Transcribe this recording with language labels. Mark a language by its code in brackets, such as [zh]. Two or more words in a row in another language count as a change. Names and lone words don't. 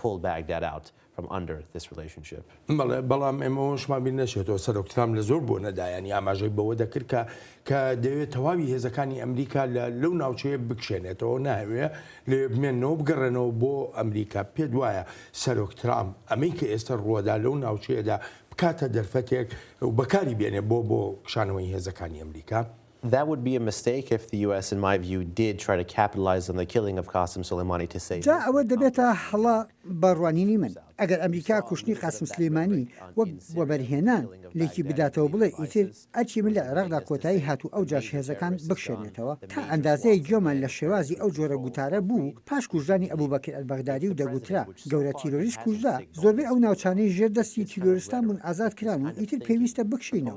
[ckb] بەڵام ئێمەشمان بیر نەچێتەوە سەرۆکترام لە زۆر بۆ نەدایانی ئاماژەی بەوە دەکرد کە دەوێت تەواوی هێزەکانی ئەمریکا لەو ناوچەیە بکشێنێتەوە ناوێ لێ بمێنەوە بگەڕێنەوە بۆ ئەمریکا. پێ وایە سەرۆکترام ئەمەی کە ئێستا ڕووەدا لەو ناوچەیەدا بکاتە دەرفەتێک و بەکاری بێنێ بۆ کشانەوەی هێزەکانی ئەمریکا. [en] That would be a mistake if the U.S., in my view, did try to capitalize on the killing of Qasem Soleimani to say. [ckb] جا ئەوە دەبێتە هەڵا بەڕوانینی من ئەگەر ئەمریکا کوشتنی قاسم سلێمانی وەک وەبەرهێنان لێکی بداتەوە بڵێ ئیتر ئەچی من لە عێراقدا کۆتایی هاتوو ئەو جاش هێزەکان بکشێنێتەوە تا ئەندازەیە گوێمان لە شێوازی ئەو جۆرە گوتارە بوو پاش کوژانی ئەبوبەکر ئەلبەغدادی و دەگوترا گەورە تیرۆریست کوژدا زۆربەی ئەو ناوچانەی ژێردەستی تیرۆریستان بوون ئازاد کران و ئیتر پێویستە بکشینەوە.